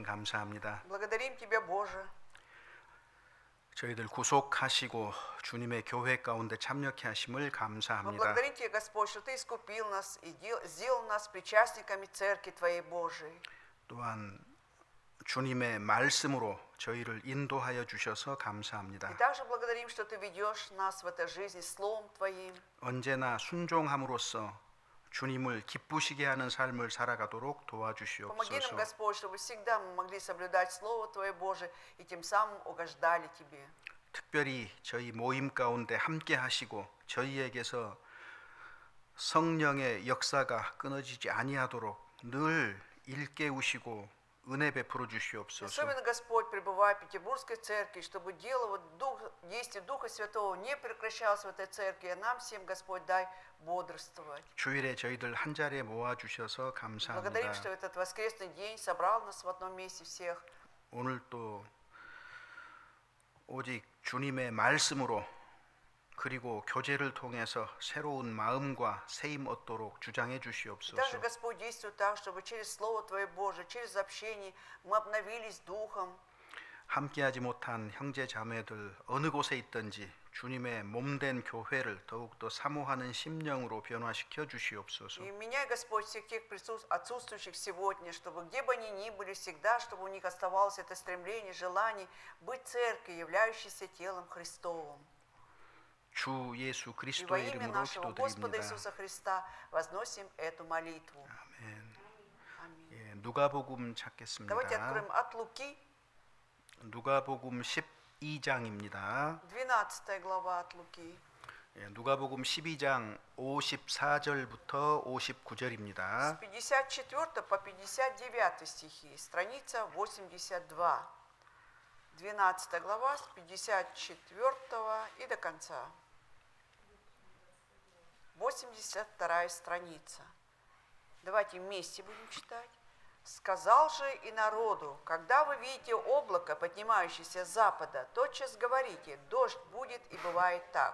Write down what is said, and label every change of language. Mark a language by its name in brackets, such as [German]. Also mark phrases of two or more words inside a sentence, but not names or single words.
[Korean] 감사합니다. [Russian] Благодарим Тебя, Боже. [Korean] 저희들 구속하시고 주님의 교회 가운데 참여케 하심을 [Russian] Мы [Korean] 감사합니다. [Russian] благодарим Тебя, Господь, что Ты искупил нас и сделал нас причастниками Церкви Твоей Божией. [Korean] 또한 주님의 말씀으로 저희를 인도하여 주셔서 [Russian] И [Korean] 감사합니다. [Russian] также благодарим, что Ты ведешь нас в этой жизни Словом Твоим. [Korean] 언제나 순종함으로써 주님을 기쁘시게 하는 삶을 살아가도록 [Russian] Помоги нам, [Korean] 도와주시옵소서. [Russian] Господь, чтобы всегда мы могли соблюдать Слово Твое, Боже, и тем самым угождали Тебе. [Korean] 특별히 저희 모임 가운데 함께 하시고 저희에게서 성령의 역사가 끊어지지 아니하도록 늘 일깨우시고 은혜 베풀어 주시옵소서. [Russian] Особенно, Господь, пребывая в Петербургской церкви, чтобы дело, действие Духа Святого не прекращалось в этой церкви, а нам всем, Господь, дай бодрствовать. [Korean] 주일에 저희들 한 자리에 모아 주셔서 [Russian] Благодарим, что [Korean] 감사합니다. [Russian] этот воскресный день собрал нас в одном месте всех. [Korean] 오늘 또 오직 주님의 말씀으로 그리고 교제를 통해서 새로운 마음과 새임 얻도록 주장해 [Russian] И также, [Korean] 주시옵소서. [Russian] Господь, действуй так, чтобы через Слово Твое Божие, через общение мы обновились духом. [Korean] 함께하지 못한 형제 자매들 어느 곳에 있든지 주님의 몸된 교회를 더욱더 사모하는 심령으로 변화시켜 주시옵소서. [Russian] И меняй, Господь, всех тех отсутствующих сегодня, чтобы где бы они ни были всегда, чтобы у них оставалось это стремление, желание быть церковью, являющейся телом Христовым. [Korean] 주 예수 [Russian] И во [Korean] 그리스도의 [Russian] имя [Korean] 이름으로 [Russian] нашего Господа [Korean] 기도드립니다. [Russian] Иисуса Христа возносим эту молитву. [Korean] 아멘. [Russian] Аминь. [Korean] 예, 누가복음 [Russian] Давайте [Korean] 찾겠습니다. [Russian] откроем от Луки, [Korean] 누가복음 12장입니다. [Russian] 12 глава от Луки. [Korean] 예, 누가복음 12장 54절부터 59절입니다. [Russian] С 54 по 59 стихи, страница 82. 12 глава с 54 и до конца. 82 страница. Давайте вместе будем читать. «Сказал же и народу, когда вы видите облако, поднимающееся с запада, тотчас говорите, дождь будет, и бывает так.